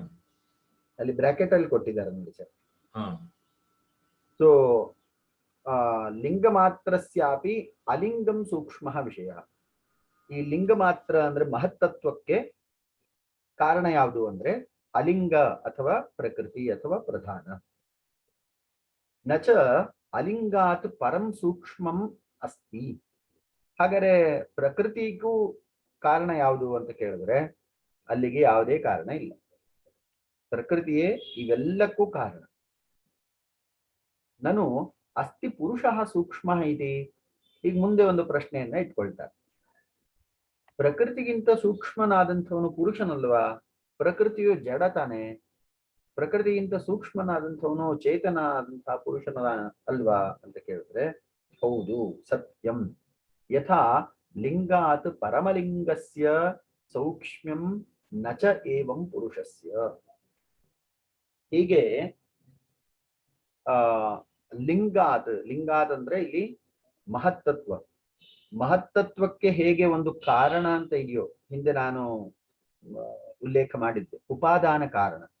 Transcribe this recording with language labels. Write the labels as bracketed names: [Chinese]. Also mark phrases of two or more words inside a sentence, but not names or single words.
[Kannada] ಅಲ್ಲಿ ಬ್ರಾಕೆಟ್ ಅಲ್ಲಿ ಕೊಟ್ಟಿದ್ದಾರೆ ನೋಡಿ ಸರ್. [Sanskrit] ಸೊ ಲಿಂಗ ಮಾತ್ರಸ್ಯಾಪಿ ಅಲಿಂಗಂ ಸೂಕ್ಷ್ಮ ವಿಷಯ. [Kannada] ಈ ಲಿಂಗ ಮಾತ್ರ ಅಂದ್ರೆ ಮಹತ್ತತ್ವಕ್ಕೆ ಕಾರಣ ಯಾವುದು ಅಂದ್ರೆ ಅಲಿಂಗ ಅಥವಾ ಪ್ರಕೃತಿ ಅಥವಾ ಪ್ರಧಾನ. [Sanskrit] ನಚ ಅಲಿಂಗಾತ್ ಪರಂ ಸೂಕ್ಷ್ಮಂ ಅಸ್ತಿ. [Kannada] ಹಾಗಾದ್ರೆ ಪ್ರಕೃತಿಗೂ ಕಾರಣ ಯಾವುದು ಅಂತ ಕೇಳಿದ್ರೆ ಅಲ್ಲಿಗೆ ಯಾವುದೇ ಕಾರಣ ಇಲ್ಲ. ಪ್ರಕೃತಿಯೇ ಇವೆಲ್ಲಕ್ಕೂ ಕಾರಣ. [Sanskrit] ನಾನು ಅಸ್ತಿ ಪುರುಷಃ ಸೂಕ್ಷ್ಮ ಇದೆ. [Kannada] ಈಗ ಮುಂದೆ ಒಂದು ಪ್ರಶ್ನೆಯನ್ನ ಇಟ್ಕೊಳ್ತಾರೆ. ಪ್ರಕೃತಿಗಿಂತ ಸೂಕ್ಷ್ಮನಾದಂಥವನು ಪುರುಷನಲ್ವಾ? ಪ್ರಕೃತಿಯು ಜಡ ತಾನೆ. ಪ್ರಕೃತಿಗಿಂತ ಸೂಕ್ಷ್ಮನಾದಂಥವನು ಚೇತನ ಆದಂತಹ ಪುರುಷನ ಅಲ್ವಾ ಅಂತ ಕೇಳಿದ್ರೆ ಹೌದು, ಸತ್ಯಂ. [Sanskrit] ಯಥಾ ಲಿಂಗಾತ್ ಪರಮಲಿಂಗಸ್ಯ ಸೌಕ್ಷ್ಮ್ಯಂ ನಚ ಏವಂ ಪುರುಷಸ್ಯ. [Kannada] ಹೀಗೆ ಲಿಂಗಾತ್ ಅಂದ್ರೆ ಇಲ್ಲಿ ಮಹತ್ತತ್ವ. ಮಹತ್ತತ್ವಕ್ಕೆ ಹೇಗೆ ಒಂದು ಕಾರಣ ಅಂತ ಇದೆಯೋ, ಹಿಂದೆ ನಾನು ಉಲ್ಲೇಖ ಮಾಡಿದ್ದೆ, ಉಪಾದಾನ ಕಾರಣ.